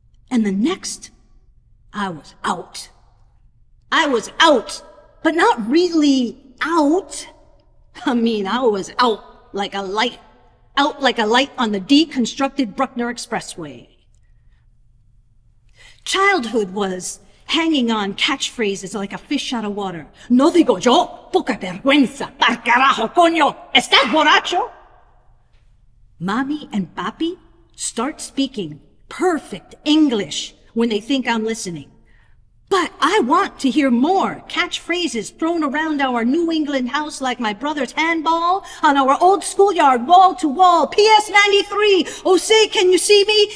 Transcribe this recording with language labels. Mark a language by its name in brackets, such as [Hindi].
[English] And the next, I was out. I was out, but not really out. I mean, I was out like a light on the deconstructed Bruckner Expressway. Childhood was hanging on catchphrases like a fish out of water. [Spanish] No digo yo, poca vergüenza, par carajo, coño, ¿estás borracho? [English] Mommy and papi start speaking perfect English when they think I'm listening. But I want to hear more catchphrases thrown around our New England house like my brother's handball, on our old schoolyard wall to wall, PS 93, oh say, can you see me?